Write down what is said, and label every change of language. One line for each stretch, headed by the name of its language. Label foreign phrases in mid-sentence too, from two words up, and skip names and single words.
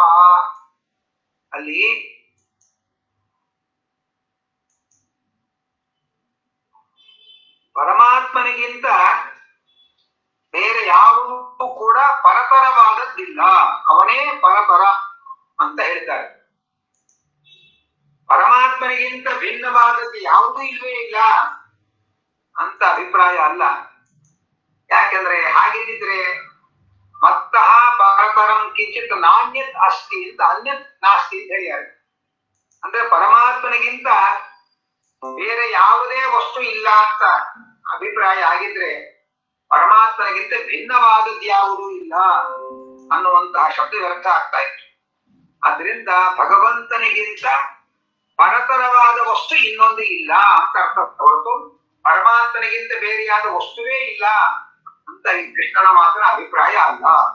Kannada: ಅಲ್ಲಿ ಪರಮಾತ್ಮನಿಗಿಂತ ಬೇರೆ ಯಾವುದೂ ಕೂಡ ಪರತರವಾದದ್ದಿಲ್ಲ, ಅವನೇ ಪರತರ ಅಂತ ಹೇಳ್ತಾರೆ. ಪರಮಾತ್ಮನಿಗಿಂತ ಭಿನ್ನವಾದದ್ದು ಯಾವುದೂ ಇಲ್ವೇ ಇಲ್ಲ ಅಂತ ಅಭಿಪ್ರಾಯ ಅಲ್ಲ. ಯಾಕೆಂದ್ರೆ ಹಾಗಿದ್ದಿದ್ರೆ
Sanskrit: ಮತ್ತಃ ಪರತರಂ ಕಿಂಚಿತ್ ನಾಣ್ಯತ್ ಅಸ್ತಿ
Kannada: ಅಂತ
Sanskrit: ಅನ್ಯತ್ ನಾಸ್ತಿ
Kannada: ಅಂತ ಹೇಳ್ಯಾರೆ. ಅಂದ್ರೆ ಪರಮಾತ್ಮನಿಗಿಂತ ಬೇರೆ ಯಾವುದೇ ವಸ್ತು ಇಲ್ಲ ಅಂತ ಅಭಿಪ್ರಾಯ ಆಗಿದ್ರೆ ಪರಮಾತ್ಮನಿಗಿಂತ ಭಿನ್ನವಾದದ್ದು ಯಾವುದೂ ಇಲ್ಲ ಅನ್ನುವಂತಹ ಶಬ್ದ ವ್ಯರ್ಥ ಆಗ್ತಾ ಇತ್ತು. ಆದ್ರಿಂದ ಭಗವಂತನಿಗಿಂತ ಪರತರವಾದ ವಸ್ತು ಇನ್ನೊಂದು ಇಲ್ಲ ಅಂತ ಅರ್ಥ ಹೊರತು ಪರಮಾತ್ಮನಿಗಿಂತ ಬೇರೆಯಾದ ವಸ್ತುವೇ ಇಲ್ಲ ಅಂತ ಈ ಕೃಷ್ಣನ ಮಾತ್ರ ಅಭಿಪ್ರಾಯ ಅಲ್ಲ.